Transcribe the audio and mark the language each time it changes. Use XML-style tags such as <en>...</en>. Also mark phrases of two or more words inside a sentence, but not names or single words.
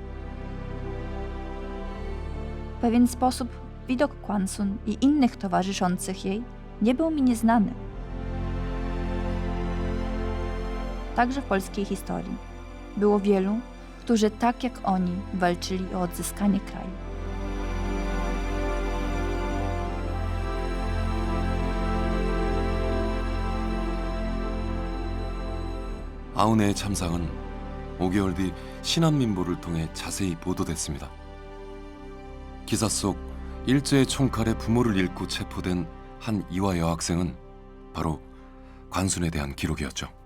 <pl>W pewien sposób widok Kwansun i innych towarzyszących jej nie był mi nieznany. Także w polskiej historii było wielu, którzy tak jak oni walczyli o odzyskanie kraju.</pl> <ko>아우네의 참상은 5개월 뒤 신한민보를 통해 자세히 보도됐습니다. 기사 속 일제의 총칼에 부모를 잃고 체포된 한 이화 여학생은 바로 관순에 대한 기록이었죠.</ko>